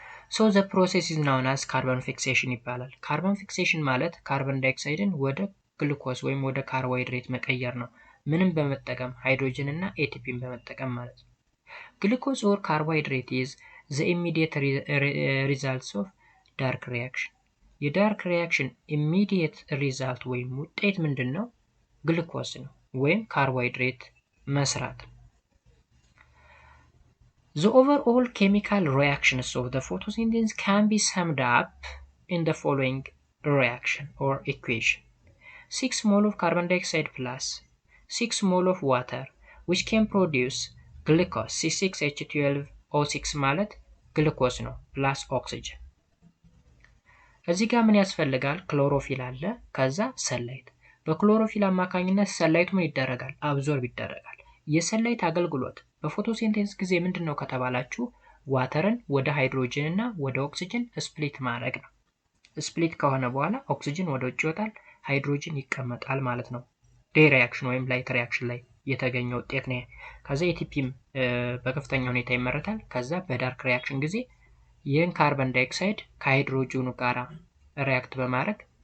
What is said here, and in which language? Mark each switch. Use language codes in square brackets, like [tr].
[en] So the process is known as carbon fixation [am] ይባላል። ካርቦን ፊክሴሽን ማለት ካርቦን ዳይኦክሳይድን ወደ ግሉኮስ ወይም ወደ ካርቦሃይድሬት መቀየር ነው። ምንም በመጠቀም ሃይድሮጅን እና ኤቲፒን በመጠቀም ማለት ነው። ግሉኮስ [en] or carbohydrate is the immediate results of dark reaction. [am] የዳርክ ሪያክሽን [en] immediate result [am] ወይም ውጤት ምንድነው? ግሉኮስ ነው ወይም ካርቦሃይድሬት መስራት። [en] The overall chemical reactions of the photosynthesis can be summed up in the following reaction or equation. 6 mole of carbon dioxide plus 6 mole of water which can produce glucose C6H12O6 [am] ማለት ግሉኮስ ነው [en] plus oxygen. [am] እዚህ ጋር ምን ያስፈልጋል? ክሎሮፊል አለ ከዛ ሰንላይት። በክሎሮፊል አማካኝነት ሰንላይቱ ምን ይደረጋል? አብዞርብ ይደረጋል። የሰንላይት አገልግሎት በፎቶሲንቴሲስ ጊዜ ምንድነው ከተባላችሁ ዋተርን ወደ ሃይድሮጅን እና ወደ ኦክሲጅን ስፕሊት ማድረግ ነው። ስፕሊት ከሆነ በኋላ ኦክሲጅን ወደ ውጭ ይወጣል፣ ሃይድሮጅን ይቀመጣል ማለት ነው። ዴይ ሪያክሽን ወይም ላይት ሪያክሽን ላይ የተገኘ ውጤት ነው። ከዛ ኤቲፒም በከፍተኛ ሁኔታ ይመረታል። ከዛ በዳርክ ሪያክሽን ጊዜ ይህን ካርቦን ዳይኦክሳይድ ከሃይድሮጅኑ ጋራ ሪያክት በማድረግ